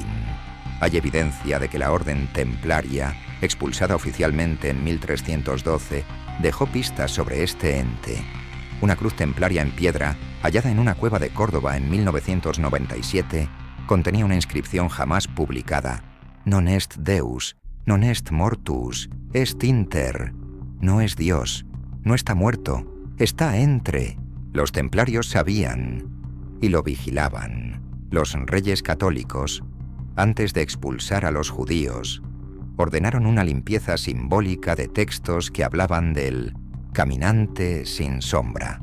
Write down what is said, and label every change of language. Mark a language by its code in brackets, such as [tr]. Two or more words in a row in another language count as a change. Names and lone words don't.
[es] Hay evidencia de que la orden templaria, expulsada oficialmente en 1312, dejó pistas sobre este ente. Una cruz templaria en piedra, hallada en una cueva de Córdoba en 1997, contenía una inscripción jamás publicada: [la] Non est Deus, non est mortus, est inter. [es] No es Dios, no está muerto, está entre. Los templarios sabían y lo vigilaban. Los reyes católicos, antes de expulsar a los judíos, ordenaron una limpieza simbólica de textos que hablaban del caminante sin sombra.